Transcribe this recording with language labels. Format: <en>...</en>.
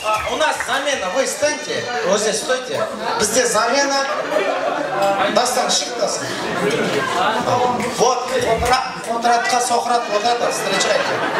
<ru>У нас замена, вы встаньте, вот здесь стойте.</ru> <kk>Бізде замена, дастан шықтасын.</kk> <ru>Вот, контратқа Соқрат вот это, встречайте.</ru>